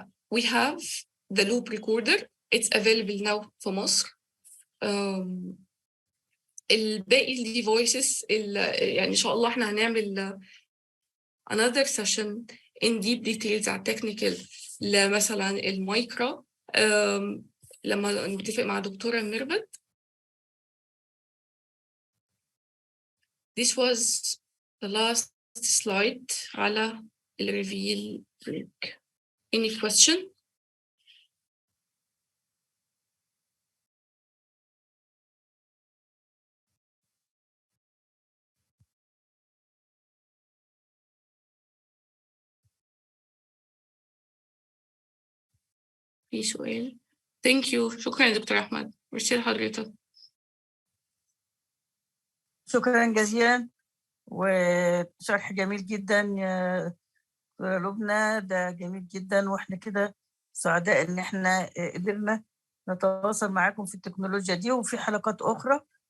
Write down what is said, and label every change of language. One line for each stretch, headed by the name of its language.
English: We have the loop recorder. It's available now
Arabic: في مصر. الباقي الديفايسز يعني إن شاء الله إحنا هنعمل
English: another session in deep details
Arabic: على technical لمثلا المايكرا لما نتفق مع دكتورة ميرفت.
English: This was the last slide
Arabic: على الريفيل
English: link. Any question?
Arabic: في سؤال؟
English: Thank you.
Arabic: شكرا يا دكتور أحمد. ميرسي لحضرتك. شكرا جزيلا وشرح جميل جدا يا لبنى، ده جميل جدا، واحنا كده سعداء ان احنا قدرنا نتواصل معاكم في التكنولوجيا دي وفي حلقات اخرى.